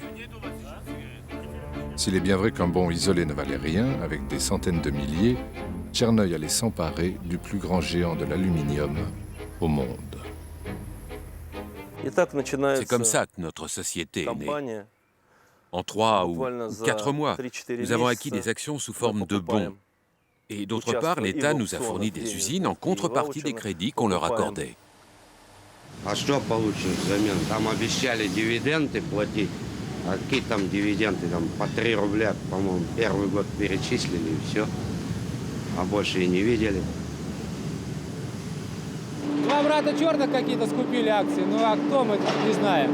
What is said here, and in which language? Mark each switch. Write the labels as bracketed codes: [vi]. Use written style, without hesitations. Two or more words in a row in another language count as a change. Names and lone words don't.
[fr] S'il est bien vrai qu'un bon isolé ne valait rien, avec des centaines de milliers, Tchernoï allait s'emparer du plus grand géant de l'aluminium au monde. C'est comme ça que notre société est née. En 3 ou 4 mois, nous avons acquis des actions sous forme de bons. Et d'autre part, l'État nous a fourni des usines en contrepartie des crédits qu'on leur accordait. [ru] А что получишь взамен? Там обещали дивиденды платить. А какие там дивиденды? Там по 3 рубля, по-моему, первый год перечислили, и все. А больше и не видели. Два брата черных какие-то скупили акции, ну а кто мы, не знаем.